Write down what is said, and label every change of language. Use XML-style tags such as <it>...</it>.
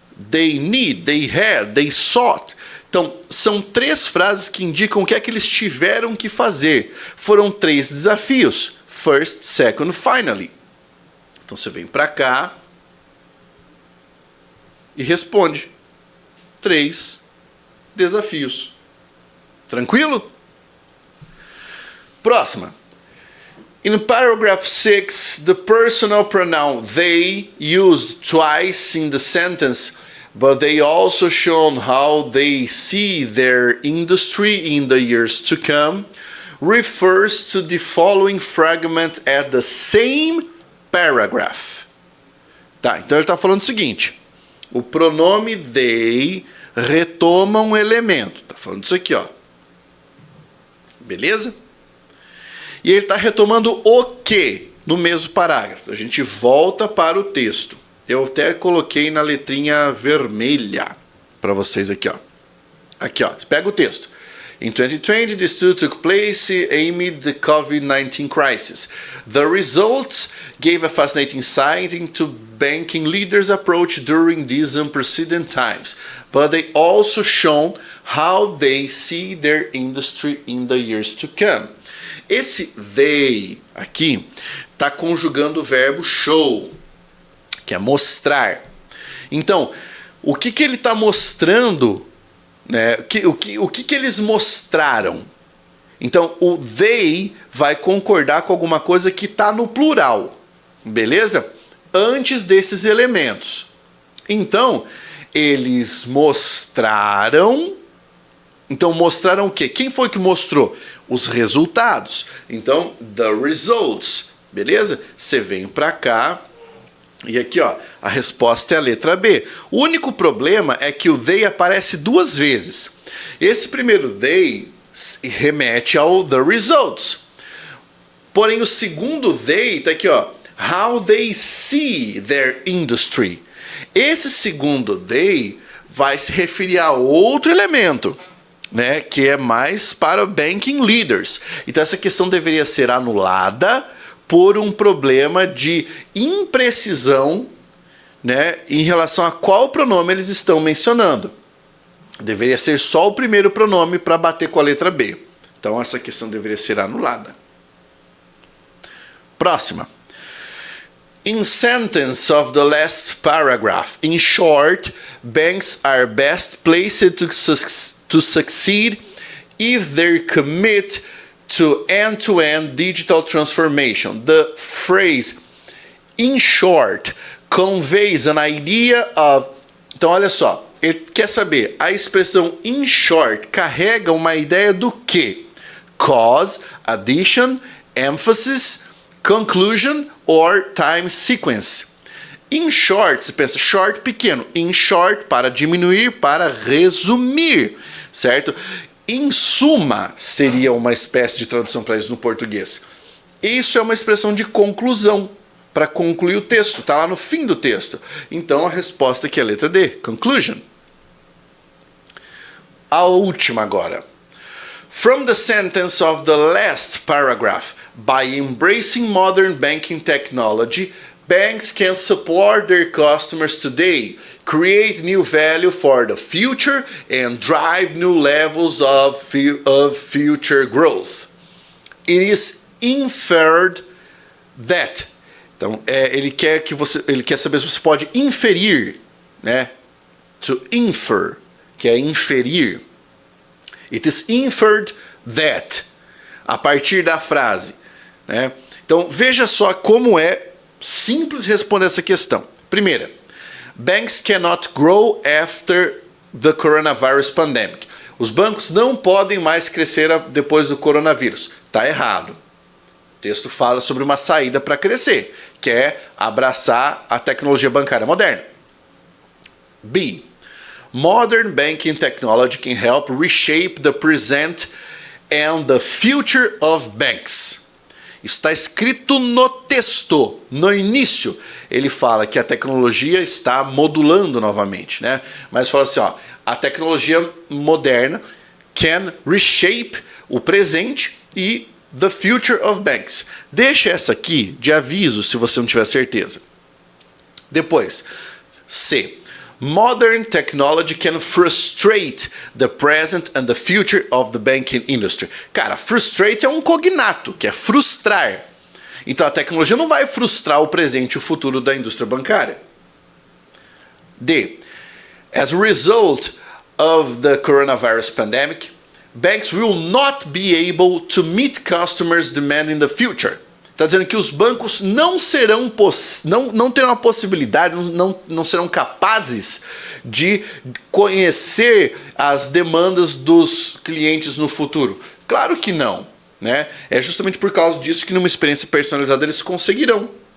<en>They need, they had, they sought.</en> <pt>Então, são 3 frases que indicam o que é que eles tiveram que fazer. Foram 3 desafios.</pt> <en>First, second, finally.</en> <pt>Então, você vem para cá e responde. 3 desafios. Tranquilo? Próxima.</pt> <en>In paragraph 6, the personal pronoun they used twice in the sentence but they also shown how they see their industry in the years to come, refers to the following fragment at the same paragraph.</en> <pt>Tá, então ele está falando o seguinte, o pronome they retoma um elemento, está falando isso aqui, ó. Beleza? E ele está retomando o que no mesmo parágrafo. A gente volta para o texto. Eu até coloquei na letrinha vermelha para vocês aqui, ó. Aqui, ó. Você pega o texto.</pt> <en>In 2020, the study took place amid the COVID-19 crisis. The results gave a fascinating insight into banking leaders' approach during these unprecedented times, but they also shown how they see their industry in the years to come.</en> <pt>Esse they aqui está conjugando o verbo show, que é mostrar. Então, o que ele está mostrando, né? O que eles mostraram? Então, o they vai concordar com alguma coisa que está no plural, beleza? Antes desses elementos. Então, eles mostraram. Então, mostraram o quê? Quem foi que mostrou? Os resultados. Então,</pt> <en>the results.</en> <pt>Beleza? Você vem para cá. E aqui, ó, a resposta é a letra B. O único problema é que o they aparece duas vezes. Esse primeiro they remete ao</pt> <en>the results.</en> <pt>Porém, o segundo they tá aqui, ó.</pt> <en>How they see their industry.</en> <pt>Esse segundo they vai se referir a outro elemento, né, que é mais para banking leaders. Então essa questão deveria ser anulada por um problema de imprecisão, né, em relação a qual pronome eles estão mencionando. Deveria ser só o primeiro pronome para bater com a letra B. Então essa questão deveria ser anulada. Próxima.</pt> <en>In sentence of the last paragraph, in short, banks are best placed to succeed if they commit to end-to-end digital transformation. The phrase in short conveys an idea of...</en> <pt>Então, olha só, ele quer saber, a expressão in short carrega uma ideia do quê?</pt> <en>Cause, addition, emphasis, conclusion or time sequence.</en> <pt>In short, você pensa short pequeno, in short para diminuir, para resumir, certo? Em suma seria uma espécie de tradução para isso no português. Isso é uma expressão de conclusão, para concluir o texto, está lá no fim do texto. Então a resposta aqui é a letra D, conclusion. A última agora.</pt> <en>From the sentence of the last paragraph, by embracing modern banking technology, banks can support their customers today, create new value for the future, and drive new levels of future growth. It is inferred that.</en> <pt>Então, ele quer saber se você pode inferir, né?</pt> <en>To infer,</en> <pt>que é inferir.</pt> <en>It is inferred that.</en> <pt>A partir da frase, né? Então, veja só como é simples responder essa questão.</pt> <en>Primeira, banks cannot grow after the coronavirus pandemic.</en> <pt>Os bancos não podem mais crescer depois do coronavírus. Está errado. O texto fala sobre uma saída para crescer, que é abraçar a tecnologia bancária moderna. B.</pt> <en>Modern banking technology can help reshape the present and the future of banks.</en> <pt>Está escrito no texto, no início. Ele fala que a tecnologia está modulando novamente, né? Mas fala assim, ó, a tecnologia moderna</pt> <en>can reshape</en> <pt>o presente e</pt> <en>the future of banks.</en> <pt>Deixa essa aqui de aviso se você não tiver certeza. Depois, C.</pt> <en>Modern technology can frustrate the present and the future of the banking industry.</en> <pt>Cara, frustrate é um cognato, que é frustrar. Então a tecnologia não vai frustrar o presente e o futuro da indústria bancária. D.</pt> <en>As a result of the coronavirus pandemic, banks will not be able to meet customers' demand in the future.</en> <pt>Está dizendo que os bancos não terão a possibilidade, não serão capazes de conhecer as demandas dos clientes no futuro? Claro que não, né? É justamente por causa disso que numa experiência personalizada eles conseguirão.</pt>